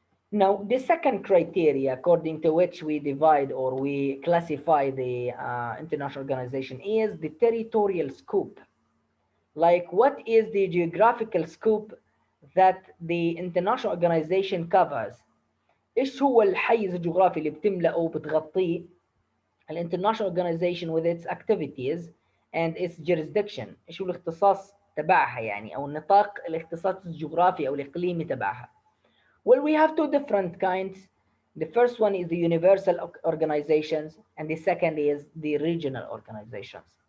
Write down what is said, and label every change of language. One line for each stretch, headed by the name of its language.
English: Now, the second criteria according to which we divide or we classify the international organization is the territorial scope. Like, what is the geographical scope that the international organization covers?
Arabic: ايش هو الحيز الجغرافي اللي بتملأه وبتغطيه الانترناشونال
English: organization with its activities and its jurisdiction؟
Arabic: ايش هو الاختصاص تبعها يعني، أو نطاق الاختصاص الجغرافي أو الإقليمي تبعها.
English: Well, we have two different kinds. The first one is the universal organizations, and the second is the regional organizations.